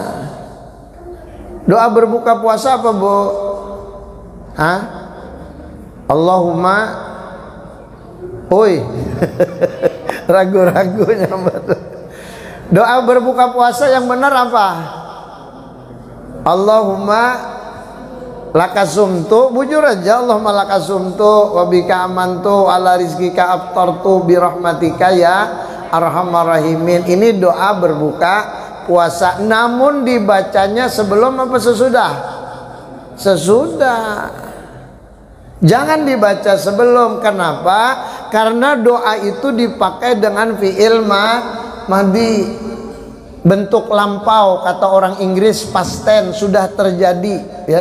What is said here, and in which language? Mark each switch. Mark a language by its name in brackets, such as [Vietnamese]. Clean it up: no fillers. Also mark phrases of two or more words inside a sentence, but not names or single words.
[Indonesian] Doa berbuka puasa apa Bu? Allahumma, oi, ragu-ragunya doa berbuka puasa yang benar apa? [Arabic] اللهم لك صمت, [Banjar] bujur aja, [Arabic] اللهم لك صمت وبك آمنت على رزقك أفطرت برحمتك يا أرحم الراحمين. [Indonesian] Ini doa berbuka puasa, namun dibacanya sebelum apa sesudah? Sesudah. Jangan dibaca sebelum. Kenapa? Karena doa itu dipakai dengan [Arabic] فعل ماضي, [Indonesian] bentuk lampau, kata orang Inggris [English] past tense, [Indonesian] sudah terjadi ya.